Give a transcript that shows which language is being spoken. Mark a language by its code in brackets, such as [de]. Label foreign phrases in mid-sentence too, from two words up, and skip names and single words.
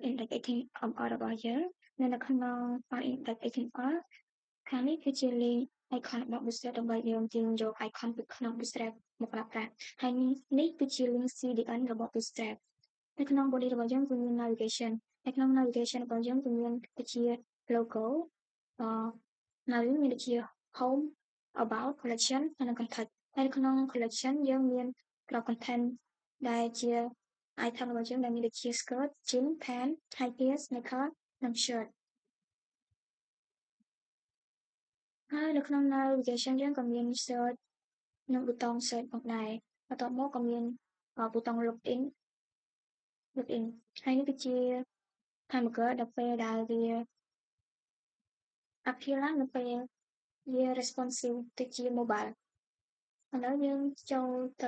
[en] index HTML [km] របស់យើងនៅក្នុង [en] file index HTML [km] ខាងនេះគឺជា [en] link icon [km] របស់ Bootstrap ដើម្បីយើងទាញយក icon ពីក្នុង Bootstrap មក ប្រើប្រាស់ហើយនេះគឺជា [en] link CDN [km] របស់ Bootstrap នៅក្នុង body របស់យើងគឺមាន navigation នៅក្នុង navigation របស់យើងគឺមានដូចជា logo ហើយមានដូចជា [en] home about collection [km] ហើយនិង contact ហើយនៅក្នុង collection យើងមាន [en] crop content [km] ដែលជា item របស់យើងដែលមានដូចជា [en] skirt, jeans, pants, high heels, sneaker [km] និង shirt ហើយនៅក្នុង navigation យើងក៏មាន search និងប៊ូតុង search ផងដែរបន្ទាប់មកក៏មានប៊ូតុង login ហើយនេះគឺជា hamburger ដល់ពេលដែលវា appear ឡើងនៅពេលវា responsive ទៅជា mobile ឥឡូវយើងចូលទៅ